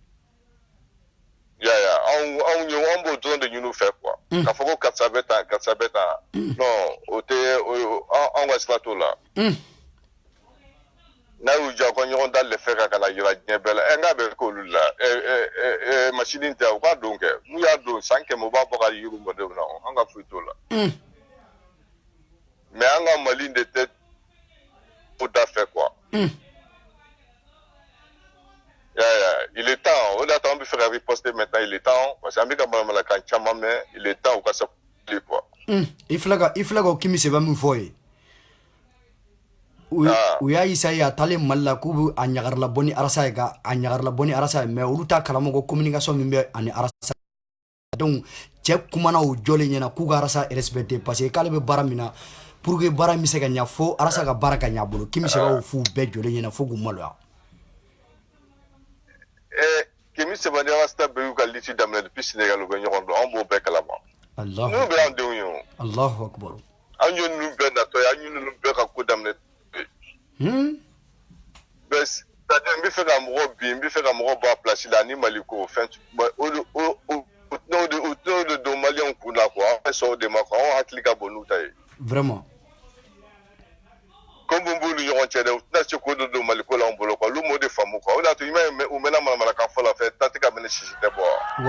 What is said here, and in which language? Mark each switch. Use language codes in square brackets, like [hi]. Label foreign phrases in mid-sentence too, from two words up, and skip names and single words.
[bm] ya anw b'o dɔrɔn de ɲini u fɛ quoi k'a fɔ ko karisa bɛ tan non o tɛ anw ka sira t'o la n'a y'u diya ko ɲɔgɔn da lɛfɛ kan ka na yira diɲɛ bɛɛ la n k'a bɛ k'olu la masini tɛ u k'a don kɛ n'u y'a don san 100 u b'a bɔ ka yiri mɔdenw na an ka foyi t'o la mais an ka Mali de tɛ o da fɛ quoi [fr] il est temps [bm] o de y'a to an bɛ fɛ ka [fr] riposter maintenant il est temps parce que [bm] an bɛ ka manamanakan caman mɛn [fr] il est temps [bm] u ka sabali quoi i filɛ ka Kimi Seba min fɔ ye u y'a isaye a taalen Mali la k'u bɛ a ɲagarila bɔ ni arasa ye ka a ɲagarila bɔ ni arasa ye mais olu t'a kalama ko communication min bɛ ani arasa donc cɛ kumana o jɔlen ɲɛna k'u ka arasa respecter [fr] parce que [bm] k'ale bɛ baara min na [fr] pour que [bm] baara min bɛ se ka ɲɛ fo arasa ka baara ka ɲɛ a bolo Kimi Seba y'o f'u bɛɛ jɔlen ɲɛna fo k'u maloya Kimi Seba ni arasa bɛɛ y'u ka listi daminɛ depuis Sénégal u bɛ ɲɔgɔn dɔn an b'o bɛɛ kalama n'u bɛ an denw ye o [ar] Allahu akbar [bm] an ye ninnu bɛɛ natɔ ye an ye ninnu bɛɛ ka ko daminɛ c'est-à-dire n bɛ fɛ ka mɔgɔ bin n bɛ fɛ ka mɔgɔ bɔ a place la ani Mali ko fɛn o de don maliyɛnw kun na quoi an bɛ sɔn o de ma quoi anw hakili ka bon n'u ta ye vraiment ko mun b'u ni ɲɔgɔn cɛ dɛ u tɛna se k'o de don Mali ko la anw bolo quoi olu m'o de faamu quoi o de y'a to i m'a ye u mɛnna manamanakan fɔ la fɛ taa tɛ ka mɛnɛ sisi tɛ bɔ